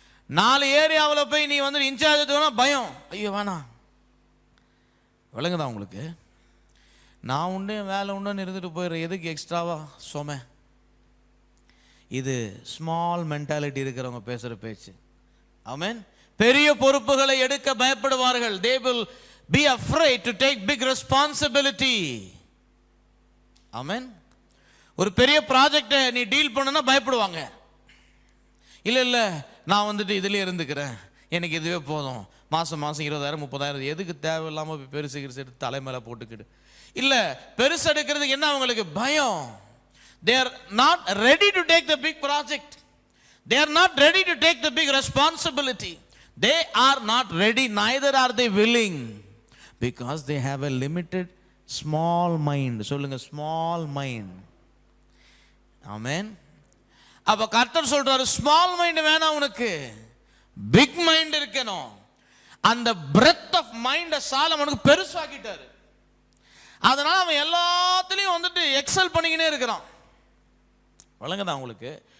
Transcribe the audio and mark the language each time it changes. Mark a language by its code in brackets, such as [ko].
[ta] 4 ஏரியாவில் போய் நீ வந்து இன்சார்ஜ் எடுத்துனா பயம், ஐயோ வேணாம். விளங்குதா உங்களுக்கு? நான் உண்டு வேலை உண்டுன்னு இருந்துட்டு போயிடுறேன், எதுக்கு எக்ஸ்ட்ராவா சொம? இது [en] small mentality [ta] இருக்கிறவங்க பேசுகிற பேச்சு. ஆமென். பெரிய பொறுப்புகளை எடுக்க பயப்படுவார்கள். [en] they will be afraid to take big responsibility. [ta] ஆமென். ஒரு பெரிய ப்ராஜெக்டை நீ டீல் பண்ணனா பயப்படுவாங்க. இல்லை நான் வந்துட்டு இதுலேயே இருந்துக்கிறேன், எனக்கு இதுவே போதும், மாதம் 20,000 30,000 எதுக்கு தேவையில்லாமல் பெருசு எடுத்து தலைமையில போட்டுக்கிட்டு. இல்லை, பெருசு எடுக்கிறதுக்கு என்ன அவங்களுக்கு பயம். [en] they are not ready to take the big project, they are not ready to take the big responsibility, they are not ready, neither are they willing, because they have a limited small mind. [ta] சொல்லுங்க, [en] Small mind. [ta] ஆமென். அப்ப கர்த்தர் சொல்றாரு, [en] small mind [ta] வேணாம் உனக்கு, [en] big mind [ta] இருக்கணும். அந்த [en] breadth of mind [ta] சாலமோனுக்கு பெருசாக்கிட்டாரு. அதனால அவன் எல்லாத்துலயும் வந்துட்டு எக்ஸல் பண்ணிக்கினே இருக்கிறான். வழங்குதா உங்களுக்கு?